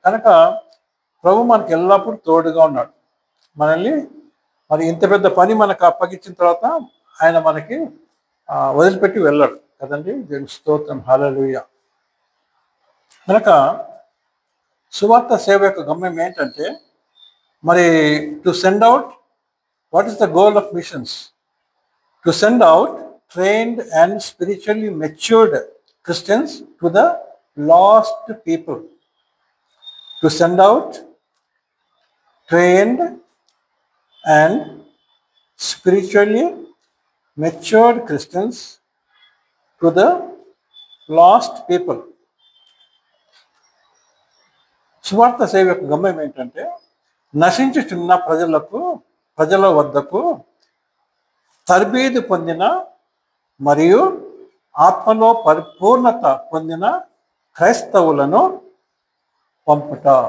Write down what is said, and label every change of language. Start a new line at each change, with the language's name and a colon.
Telugu: కనుక ప్రభు మనకి ఎల్లప్పుడూ తోడుగా ఉన్నాడు. మనల్ని మరి ఇంత పెద్ద పని మనకు అప్పగించిన తర్వాత ఆయన మనకి వదిలిపెట్టి వెళ్ళాడు కదండి. దేవుని స్తోత్రం, హల్లెలూయా. కనుక సువార్త సేవ యొక్క గమ్యం ఏంటంటే మరి
English: To send out. What is the goal of missions? To send out trained and spiritually matured Christians to the lost people. To send out trained and spiritually matured Christians to the lost people.
Telugu: సువార్త సేవ యొక్క గమ్యం ఏంటంటే నశించుచున్న ప్రజల వద్దకు తర్బీదు పొందిన మరియు ఆత్మలో పరిపూర్ణత పొందిన క్రైస్తవులను పంపుట.